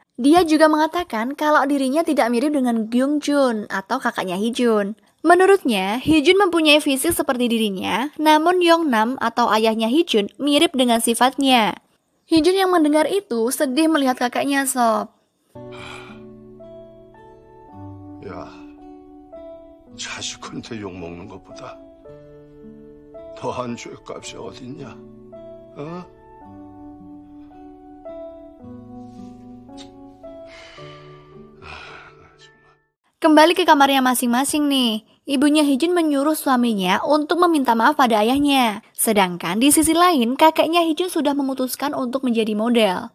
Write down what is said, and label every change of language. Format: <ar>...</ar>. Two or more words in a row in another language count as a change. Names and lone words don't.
<id>Dia juga mengatakan kalau dirinya tidak mirip dengan Kyung-jun atau kakaknya Hee-jun. Menurutnya, Hee-jun mempunyai fisik seperti dirinya, namun Yong-nam atau ayahnya Hee-jun mirip dengan sifatnya. Hee-jun yang mendengar itu sedih melihat kakaknya sob.</id> <ko>야, 자식한테 욕먹는 것보다 더한 죄값이 어딨냐? 어?</ko> <id>Kembali ke kamarnya masing-masing nih. Ibunya Hee-jun menyuruh suaminya untuk meminta maaf pada ayahnya. Sedangkan di sisi lain, kakeknya Hee-jun sudah memutuskan untuk menjadi model.</id>